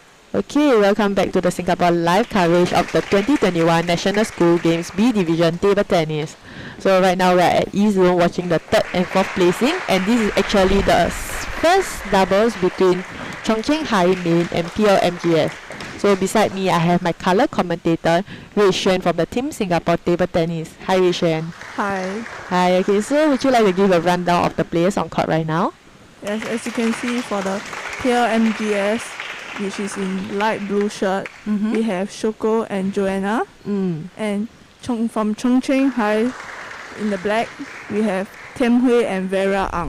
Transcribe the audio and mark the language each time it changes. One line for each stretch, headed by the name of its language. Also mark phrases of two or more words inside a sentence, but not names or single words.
English: Okay, welcome back to the Singapore live coverage of the 2021 National School Games B Division Table Tennis. So right now we're at E Zone watching the third and fourth placing, and this is actually the first doubles between Chung Cheng High Main and PLMGS. So beside me I have my color commentator Rui Xuan from the Team Singapore Table Tennis. Hi Rui Xuan. Hi. Hi, okay, so would you like to give a rundown of the players on court right now? Yes, as you can see for the PLMGS, which is in light blue shirt, we have Shoko and Joanna. And from Chung Cheng High in the black, we have Tian Hui and Vera Ang.